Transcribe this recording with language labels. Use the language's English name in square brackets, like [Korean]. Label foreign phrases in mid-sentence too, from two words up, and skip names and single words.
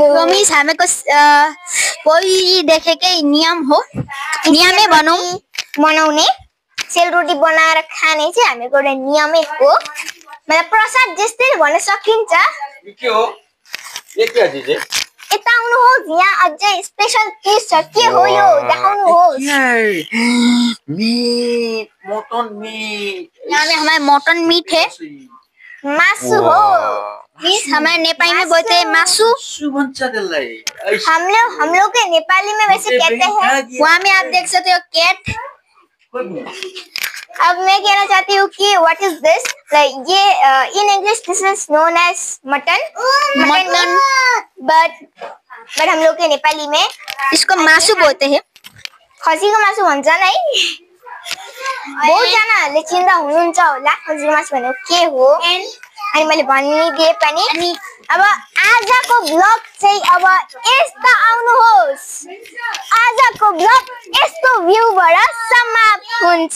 [Nepali] मिस हामीको पहिलेदेखिकै नियम हो, नियमै भनौँ। बनाउने सेलरोटी बनाएर खाने चाहिँ हामीको एउटा नियमै हो। मतलब प्रसाद जस्तै भन्न सकिन्छ। के हो यता आउनुहोस्, यहाँ अझै स्पेशल चिज छ। के हो यो देखाउनुहोस्। [Hindi] यहाँ में हमारे मटन मीट है, [Nepali] मासु हो। [Hindi] मीन्स हमारे नेपाली में बोलते हैं मासु। हम लोग के नेपाली में वैसे कहते हैं। वहाँ में आप देख सकते हो कैट। अब मैं कहना चाहती हूँ कि [English] what is this, [Hindi] ये [English] in English this is known as mutton. [Hindi] बट हम लोग के नेपाली में इसको मासु बोलते हैं। [Nepali] खसीको मासु भन्छ नै। बहुतजनाहरूले चिन्दा हुनुहुन्छ होला खसीको मासु भनेको के हो। अनि मैले भनिदिए पनि। अब आजको ब्लग चाहिँ अब यस्तो आउनुहोस्। आजको ब्लग यस्तो भ्यूबाट समाप्त हुन्छ।